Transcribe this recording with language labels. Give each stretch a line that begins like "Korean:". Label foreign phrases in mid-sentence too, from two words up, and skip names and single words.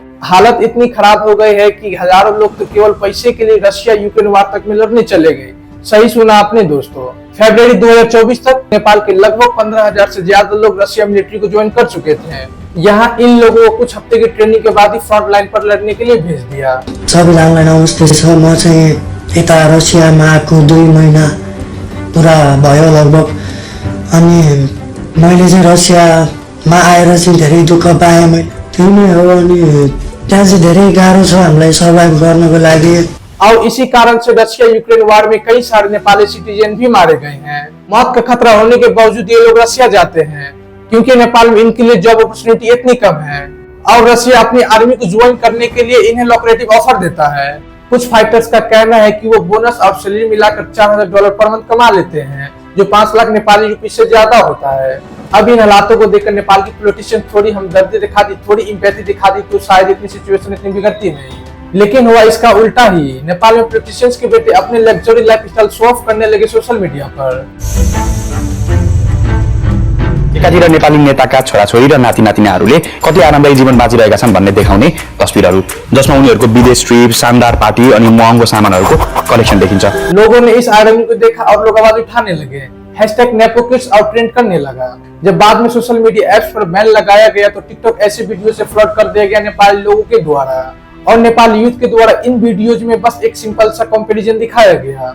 Hindi: हालत इतनी खराब हो गई है कि हजारों लोग तो केवल पैसे के लिए रशिया यूक्रेन वार तक में लड़ने चले गए। सही सुना आपने दोस्तों। फरवरी 2024 तक नेपाल के लगभग 15,000 से ज्यादा लोग रशिया मिलिट्री को ज्वाइन कर चुके थे। यहाँ इन लोगों को कुछ हफ्ते की ट्रेनिंग के बाद ही
English: front line
Hindi: पर लड़ने के लिए भेज दिया।
Nepali: सबैजनालाई नमस्ते छ। म चाहिँ यता रसियामा आएको 2 महिना पुरा भयो लगभग। अनि मैले चाहिँ रसियामा आएर चाहिँ धेरै दुःख पाएँ। मैले त्यो नै हो। अनि त्यहाँ चाहिँ धेरै गाह्रो छ हामीलाई सर्भाइभ गर्नको लागि।
Hindi: और इसी कारण से रशिया यूक्रेन वार में कई सारे नेपाली सिटीजन भी मारे गए हैं। मौत का खतरा होने के बावजूद ये लोग रशिया जाते हैं क्योंकि नेपाल में इनके लिए
English: job opportunity
Hindi: इतनी कम है और रशिया अपनी आर्मी को ज्वाइन करने के लिए इन्हें
English: lucrative offer
Hindi: देता है। कुछ फाइटर्स का कहना है कि वो बोनस और सैलरी मिलाकर $4,000
English: per month
Hindi: कमा लेते हैं, जो 5 लाख नेपाली रुपए से ज्यादा होता है। अब इन हालातों को देखकर नेपाल की पॉलिटिशियन थोड़ी हमदर्दी दिखा दी, थोड़ी इम्पैथी दिखा दी तो शायद इतनी सिचुएशन इतनी बिगड़ती नहीं। लेकिन हुआ इसका उल्टा ही। नेपाल में पॉलिटिशियंस के बेटे अपने
English: luxury lifestyle show off
Hindi: करने लगे
English: social media
Hindi: पर।
Nepali: एकातिर नेपाली नेताका छोराछोरी र नाति नातिनाहरूले कति आरामदायी जीवन बाँचिरहेका छन् भन्ने देखाउने तस्बिरहरू, जसमा उनीहरूको विदेश ट्रिप, शानदार पार्टी अनि महँगो सामानहरूको कलेक्शन देखिन्छ।
Hindi: लोगों ने इस आयरनी को देखा और लोग आवाज उठाने लगे।
English: hashtag nepo kids
Hindi: और ट्रेंड करने लगा। जब बाद में
English: social media apps
Hindi: पर बैन लगाया गया तो टिकटॉक ऐसे वीडियो से फ्लड कर दिया गया नेपाली लोगों के द्वारा और नेपाली यूथ के द्वारा इन वीडियोज में बस एक सिंपल सा कंपैरिजन दिखाया गया।